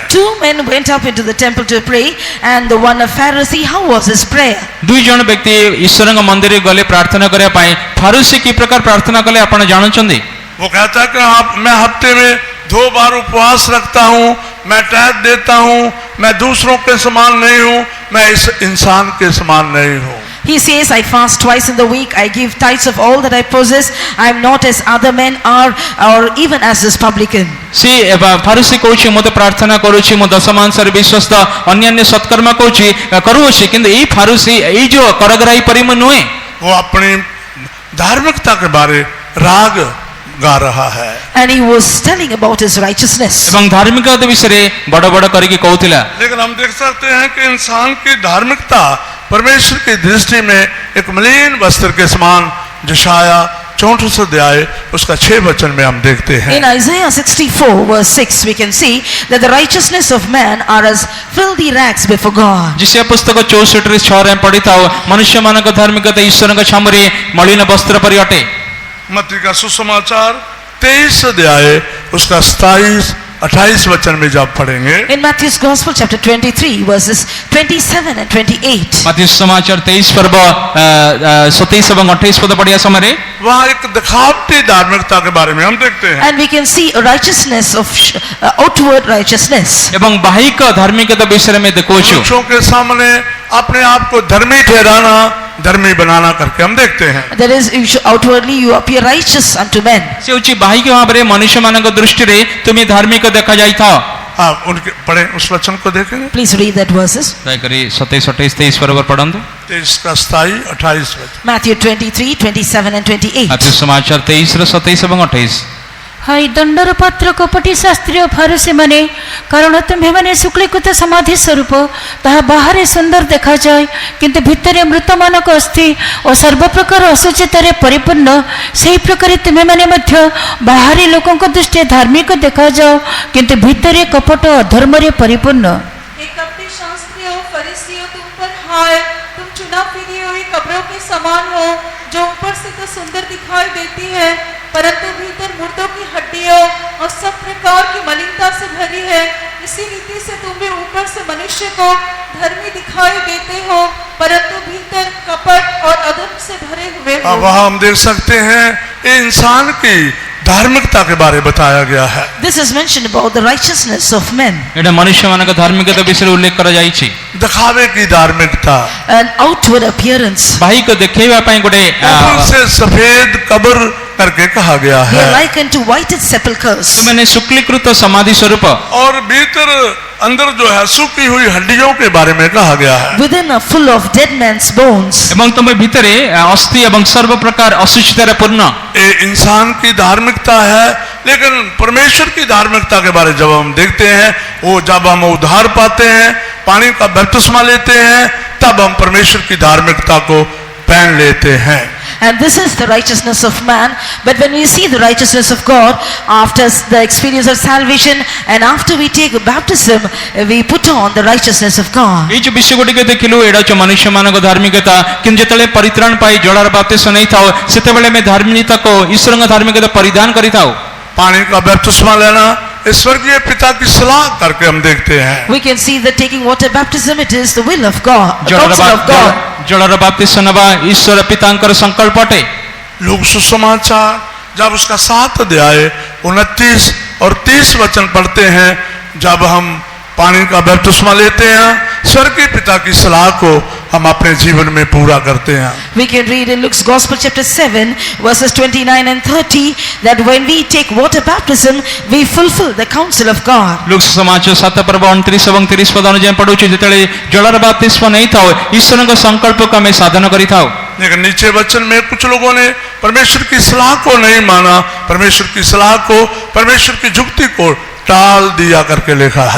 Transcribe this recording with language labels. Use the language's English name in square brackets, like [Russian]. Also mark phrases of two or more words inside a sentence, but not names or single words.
[English] Two men went up into the temple to pray, and the one a Pharisee, how was his prayer? [Odia] ଦୁଇ ଜଣ ବ୍ୟକ୍ତି ଈଶ୍ୱରଙ୍କ ମନ୍ଦିରରେ ଗଲେ ପ୍ରାର୍ଥନା କରିବା ପାଇଁ। ଫାରୁସି କି ପ୍ରକାର ପ୍ରାର୍ଥନା କଲେ ଆପଣ ଜାଣୁଛନ୍ତି? [Hindi] वो कहता है कि मैं हफ्ते में 2 बार उपवास रखता हूँ, मैं टैक्स देता हूँ, मैं दूसरों के समान नहीं हूँ, मैं इस इंसान के समान नहीं हूँ। [English] He says, I fast twice in the week, I give tithes of all that I possess, I am not as other men are, or even as this publican. [Odia] ସେ ଫାରୁସି କହୁଛି ମୁଁ ତ ପ୍ରାର୍ଥନା କରୁଛି, ମୁଁ ଦଶମାଂଶରେ ବିଶ୍ୱସ୍ତ, ଅନ୍ୟାନ୍ୟ ସତ୍କର୍ମ କରୁଅଛି, କିନ୍ତୁ ଏଇ ଫାରୁସି ଏଇ ଯୋଉ କରଗ୍ରାହୀ ପରି ମୁଁ ନୁହେଁ। [Hindi] वो अपनी धार्मिकता के बारे राग गा रहा है। [English] And he was telling about his righteousness. [Odia] ଏବଂ ଧାର୍ମିକତା ବିଷୟରେ ବଡ ବଡ କରିକି କହୁଥିଲା। [Hindi] लेकिन हम देख सकते हैं कि इंसान की धार्मिकता परमेश्वर की दृष्टि में एक मलिन वस्त्र के समान, यशाया 34 अध्याय उसका 6 वचन में हम देखते हैं। [English] In Isaiah 64 verse 6 we can see that the righteousness of man are as filthy rags before God. [Hindi] जिसे पुस्तक [Odia] 64 6 ରେ पढ़िଥାଉ ମନୁଷ୍ୟମାନଙ୍କ ଧାର୍ମିକତା ଈଶ୍ୱରଙ୍କ ଛାମୁରେ ମଳିନ ବସ୍ତ୍ର ପରି ଅଟେ। [Hindi] मत्ती का सुसमाचार 23 अध्याय उसका 27-28 वचन में जब पढ़ेंगे, [English] In Matthew's Gospel chapter 23 verses 27 and 28, [Odia] ମାଥିଉ ସମାଚାର 23 ପର୍ବ 27 ଏବଂ 28 ପଦ ପଢିବା ସମୟରେ [Hindi] वहाँ एक दिखावटी धार्मिकता के बारे में हम देखते हैं। [English] and we can see a righteousness of outward righteousness. [Odia] ଏବଂ ବାହିକ ଧାର୍ମିକତା ବିଷୟରେ ଆମେ ଦେଖୁଛୁ। [Hindi] मनुष्यों के सामने अपने आप को धर्मी ठहराना, धर्मी बनाना करके हम देखते हैं। [English] That is, outwardly you appear righteous unto men. [Odia] ସେ ହେଉଛି ବାହିକ ଭାବରେ ମନୁଷ୍ୟମାନଙ୍କ ଦୃଷ୍ଟିରେ ତୁମେ ଧାର୍ମିକ ଦେଖାଯାଇଥାଅ। [Hindi] आप उनके पढ़े उस वचन को देखेंगे, [English] Please read that verses. [Odia] ଦୟାକରି 27 28 23 ପର୍ବ ପଢନ୍ତୁ। [Hindi] 23 का 27-28 वचन। [English] Matthew 23, 27 and 28. [Odia] ମାଥିଉ ସମାଚାର 23 ର 27 ଏବଂ 28। ହାଇ ଦଣ୍ଡର ପାତ୍ର କପଟି ଶାସ୍ତ୍ରୀ ଓ ଫାରୁସୀ ମାନେ, କାରଣ ତୁମ୍ଭେମାନେ ଶୁକ୍ଳୀକୃତ ସମାଧି ସ୍ୱରୂପ ତାହା ବାହାରେ ସୁନ୍ଦର ଦେଖାଯାଏ, କିନ୍ତୁ ଭିତରେ ମୃତମାନଙ୍କ ଅସ୍ଥି ଓ ସର୍ବପ୍ରକାର ଅଶୁଚିତାରେ ପରିପୂର୍ଣ୍ଣ, ସେହି ପ୍ରକାର ତୁମେମାନେ ମଧ୍ୟ ବାହାରେ ଲୋକଙ୍କ ଦୃଷ୍ଟିରେ ଧାର୍ମିକ ଦେଖାଯାଅ, କିନ୍ତୁ ଭିତରେ କପଟ ଅଧର୍ମରେ ପରିପୂର୍ଣ୍ଣ। [Hindi] एक कपटी शास्त्रियों फरीसियों तुम पर हाय, तुम चुनाव फिरी हुई कब्रों के समान हो, जो ऊपर से तो सुंदर दिखाई देती है, परंतु भीतर मुर्दों की हड्डियों और सब प्रकार की मलिनता से भरी है। इसी रीति से तुम भी ऊपर से मनुष्य को धर्मी दिखाई देते हो, परंतु भीतर कपट और अधर्म से भरे हुए हो। अब वहाँ हम देख सकते हैं ये इंसान की धार्मिकता के बारे बताया गया है। [English] This is mentioned about the righteousness of men. [Odia] ଏଟା ମନୁଷ୍ୟମାନଙ୍କ ଧାର୍ମିକତା ବିଷୟରେ ଉଲ୍ଲେଖ କରାଯାଇଛି। [Hindi] दिखावे की धार्मिकता, [English] An outward appearance. [Odia] ବାହିକ ଦେଖେଇବା ପାଇଁ ଗୋଟେ [Hindi] ऊपर से सफेद कब्र करके कहा गया [English] They are [Hindi] है, [English] likened to whited sepulchres. [Odia] ତୁମେମାନେ ଶୁକ୍ଳୀକୃତ ସମାଧି ସ୍ୱରୂପ [Hindi] और भीतर अंदर जो है सूखी हुई हड्डियों के बारे में कहा गया है। [English] Within are full of dead men's bones. [Odia] ଏବଂ ତୁମେ ଭିତରେ ଅସ୍ଥି ଏବଂ ସର୍ବ ପ୍ରକାର ଅଶୁଚିତାରେ ପୂର୍ଣ୍ଣ। [Hindi] ये इंसान की धार्मिकता है, लेकिन परमेश्वर की धार्मिकता के बारे जब हम देखते हैं, वो जब हम उद्धार पाते हैं पानी का बपतिस्मा लेते हैं तब हम परमेश्वर की धार्मिकता को पहन लेते हैं। [English] And this is the righteousness of man. But when we see the righteousness of God after the experience of salvation and after we take baptism, we put on the righteousness of God. [Odia] ଏଇ ଯୋଉ ବିଷୟ ଗୁଡ଼ିକ ଦେଖିଲୁ ଏଇଟା ହଉଛି ମନୁଷ୍ୟମାନଙ୍କ ଧାର୍ମିକତା, କିନ୍ତୁ ଯେତେବେଳେ ପରିତ୍ରାଣ ପାଇ ଜଳର ବାପ୍ତିସ୍ମ ନେଇଥାଉ ସେତେବେଳେ ଆମେ ଧାର୍ମିକତାକୁ ଈଶ୍ୱରଙ୍କ ଧାର୍ମିକତା ପରିଧାନ କରିଥାଉ। [Hindi] पानी का बपतिस्मा लेना इस स्वर्गीय पिता की सलाह करके हम देखते हैं। [English] We can see that taking water baptism, it is the will of God, the counsel of God. [Odia] ଜଳର ବାପ୍ତିସ୍ମ ନେବା ଈଶ୍ୱର ପିତାଙ୍କର ସଂକଳ୍ପ ଅଟେ। [Hindi] लोग सुसमाचार जब उसका 7 अध्याय 29 और 30 वचन पढ़ते हैं, जब हम पानी का बपतिस्मा लेते हैं स्वर्गीय पिता की सलाह को हम अपने जीवन में पूरा करते हैं। [English] We can read in Luke's Gospel chapter 7 verses 29 and 30 that when we take water baptism, we fulfill the counsel of God. [Odia] ଲୁକ୍ ସମାଚାର 7 ପର୍ବ 29 ଏବଂ 30 ପଦ ଅନୁଯାୟୀ ପଢୁଛୁ, ଯେତେବେଳେ ଜଳର ବାପ୍ତିସ୍ମ ନେଇଥାଉ ଈଶ୍ୱରଙ୍କ ସଂକଳ୍ପକୁ ଆମେ ସାଧନ କରିଥାଉ। [Hindi] लेकिन नीचे वचन में कुछ लोगों ने परमेश्वर की सलाह को नहीं माना, परमेश्वर की सलाह को, परमेश्वर की जुक्ति को टाल दिया करके लिखा है।